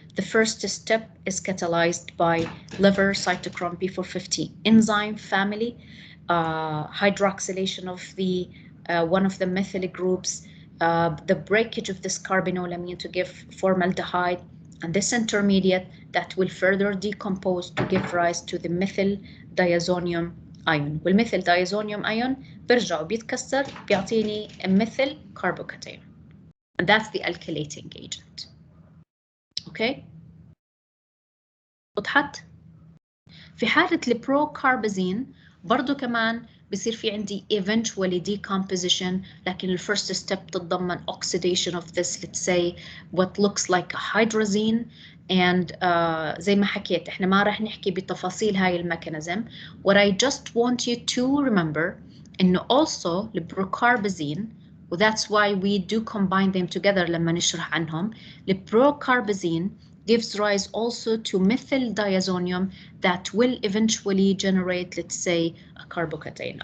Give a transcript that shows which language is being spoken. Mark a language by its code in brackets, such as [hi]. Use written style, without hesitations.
[en] The first step is catalyzed by liver cytochrome P450 enzyme family, hydroxylation of the one of the methyl groups, the breakage of this carbinolamine to give formaldehyde, and this intermediate that will further decompose to give rise to the methyl diazonium ion. والmethyl diazonium ion [ar] برجع بيتكسر بيعطيني [en] methyl carbocation, and that's the alkylating agent. Okay. [ar] وضحت؟ في حالة البروكاربازين برضو كمان بصير في عندي [en] eventually decomposition, [ar] لكن [en] the first step [ar] تتضمن [en] oxidation of this, let's say what looks like a hydrazine, [ar] and زي ما حكيت احنا ما راح نحكي بتفاصيل هاي الميكانيزم. [en] What I just want you to remember إنه also البروكاربازين, و that's why we do combine them together [ar] لما نشرح عنهم. [en] البروكاربازين gives rise also to methyl diazonium that will eventually generate, let's say, a carbocation.